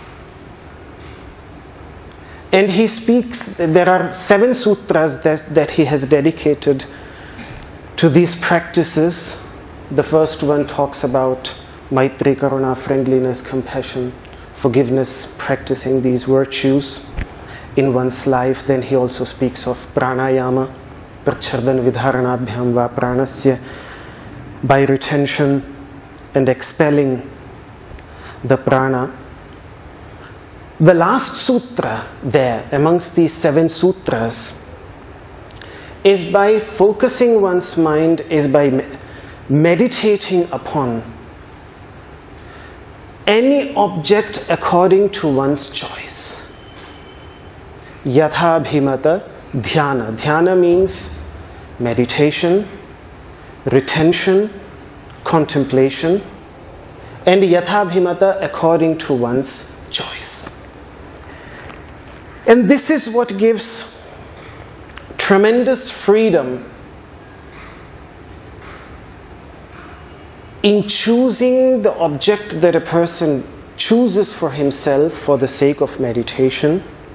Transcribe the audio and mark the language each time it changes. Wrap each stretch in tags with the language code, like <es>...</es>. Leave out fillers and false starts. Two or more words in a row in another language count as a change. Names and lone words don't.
<en>And he speaks, there are 7 sutras that he has dedicated to these practices. The first one talks about</en> <sa>Maitri, Karuna,</sa> <en>friendliness, compassion, forgiveness, practicing these virtues in one's life. Then he also speaks of pranayama,</en> <sa>prachardhan vidharanabhyam va pranasya,</sa> <en>by retention and expelling the prana. The last sutra there amongst these 7 sutras is by focusing one's mind, is by meditating upon any object according to one's choice.</en> <sa>Yatha bhimata dhyana.</sa> <en>Dhyana means meditation, retention, contemplation, and</en> <sa>yatha bhimata</sa> <en>according to one's choice. And this is what gives tremendous freedom in choosing the object that a person chooses for himself for the sake of meditation,</en>